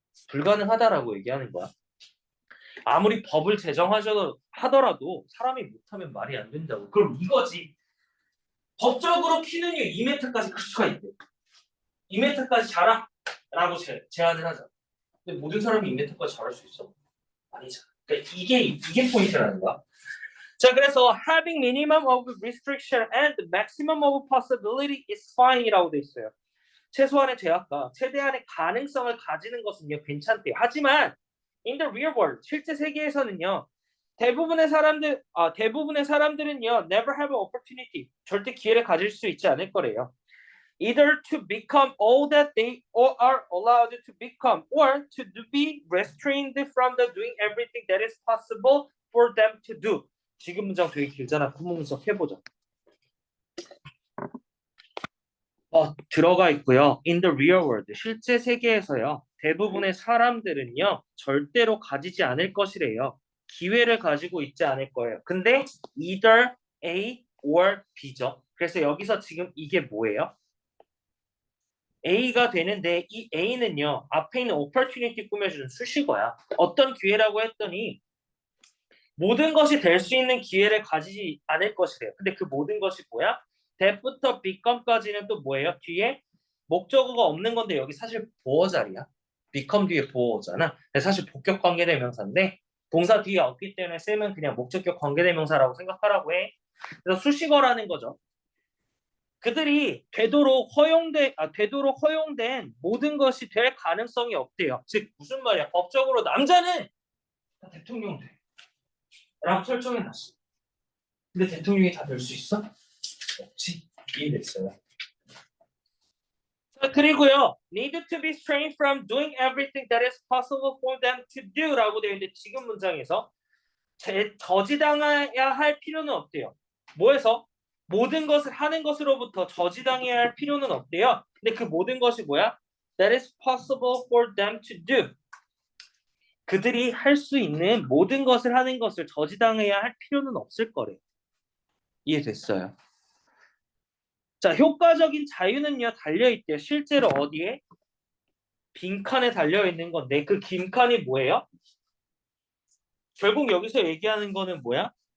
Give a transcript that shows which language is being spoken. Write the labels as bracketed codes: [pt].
[ko] 불가능하다라고 얘기하는 거야. 아무리 법을 제정하더라도 사람이 못하면 말이 안 된다고. 그럼 이거지. 법적으로 키는요 2m까지 클 수가 있대. 2m까지 자라 라고 제안을 하자. 근데 모든 사람이 2m까지 자랄 수 있어? 아니잖아. 그러니까 이게 포인트라는 거야. 자, 그래서 [en] having minimum of restriction and maximum of possibility is fine [ko] 이라고 돼 있어요. 최소한의 제약과 최대한의 가능성을 가지는 것은요 괜찮대요. 하지만 [en] in the real world [ko] 실제 세계에서는요 대부분의 사람들은요 [en] never have an opportunity [ko] 절대 기회를 가질 수 있지 않을 거래요. [en] Either to become all that they are allowed to become or to be restrained from the doing everything that is possible for them to do. [ko] 지금 문장 되게 길잖아. 구문분석 해보자. 들어가 있고요. [en] In the real world, [ko] 실제 세계에서요. 대부분의 사람들은요. 절대로 가지지 않을 것이래요. 기회를 가지고 있지 않을 거예요. 근데 [en] either A or B [ko] 죠. 그래서 여기서 지금 이게 뭐예요? A가 되는데 이 A는요. 앞에 있는 opportunity 꾸며주는 수식어야. 어떤 기회라고 했더니 모든 것이 될 수 있는 기회를 가지지 않을 것이래요. 근데 그 모든 것이 뭐야? that부터 become까지는 또 뭐예요? 뒤에 목적어가 없는 건데 여기 사실 보어 자리야. become 뒤에 보어잖아. 사실 복격 관계대명사인데 동사 뒤에 없기 때문에 쌤은 그냥 목적격 관계대명사라고 생각하라고 해. 그래서 수식어라는 거죠. 그들이 되도록 허용된 모든 것이 될 가능성이 없대요. 즉 무슨 말이야? 법적으로 남자는 다 대통령 돼. 라고 설정해놨어. 근데 대통령이 다 될 수 있어? 없지. 이해됐어요. 자, 그리고요. [en] need to be restrained from doing everything that is possible for them to do [ko] 라고 되어 있는데 지금 문장에서 저지당해야 할 필요는 없대요. 뭐해서? 모든 것을 하는 것으로부터 저지당해야 할 필요는 없대요. 근데 그 모든 것이 뭐야? [en] That is possible for them to do. [ko] 그들이 할 수 있는 모든 것을 하는 것을 저지당해야 할 필요는 없을 거래. 이해됐어요? 자, 효과적인 자유는요, 달려있대요. 실제로 어디에? 빈칸에 달려있는 건데, 그 빈칸이 뭐예요? 결국 여기서 얘기하는 거는 뭐야?